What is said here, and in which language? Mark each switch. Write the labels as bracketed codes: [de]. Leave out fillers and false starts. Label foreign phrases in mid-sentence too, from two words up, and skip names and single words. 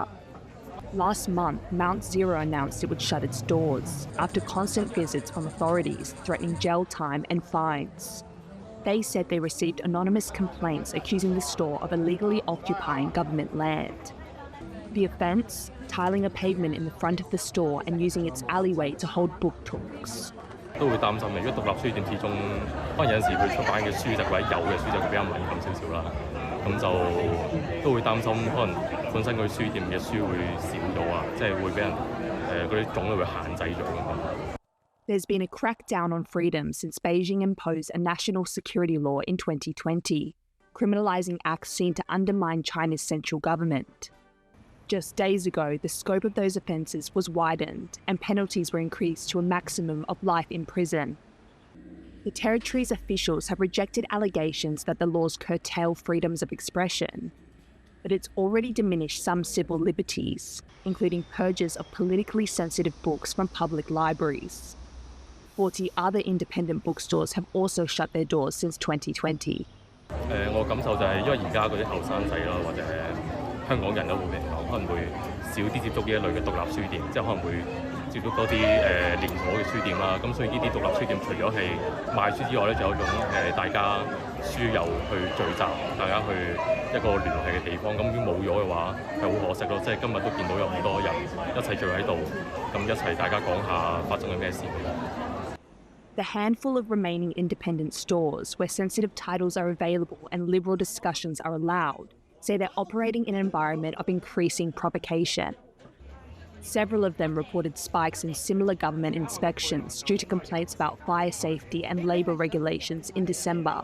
[en] Last month, Mount Zero announced it would shut its doors after constant visits from authorities threatening jail time and fines. They said they received anonymous complaints accusing the store of illegally occupying government land. The offence? Tiling a pavement in the front of the store and using its alleyway to hold book talks. [yue] 都會擔心嘅，如果獨立書店始終可能有陣時佢出版嘅書籍或者有嘅書籍會比較敏感少少啦，咁就都會擔心可能本身佢書店嘅書會少咗啊，即係會俾人嗰啲種類會限制咗咁樣。 [en] There's been a crackdown on freedom since Beijing imposed a national security law in 2020, criminalizing acts seen to undermine China's central government. Just days ago, the scope of those offences was widened and penalties were increased to a maximum of life in prison. The territory's officials have rejected allegations that the laws curtail freedoms of expression, but it's already diminished some civil liberties, including purges of politically sensitive books from public libraries. 40 other independent bookstores have also shut their doors since 2020. [yue] 我感受就係因為而家嗰啲後生仔啦，或者香港人都會嚟講，可能會少啲接觸呢一類嘅獨立書店，即係可能會接觸多啲連鎖嘅書店啦。咁所以呢啲獨立書店除咗係賣書之外咧，就有一種大家書友去聚集，大家去一個聯繫嘅地方。咁如果冇咗嘅話，係好可惜咯。即係今日都見到有好多人一齊聚喺度，咁一齊大家講下發生緊咩事。 [en] The handful of remaining independent stores where sensitive titles are available and liberal discussions are allowed say they're operating in an environment of increasing provocation. Several of them reported spikes in similar government inspections due to complaints about fire safety and labour regulations in December.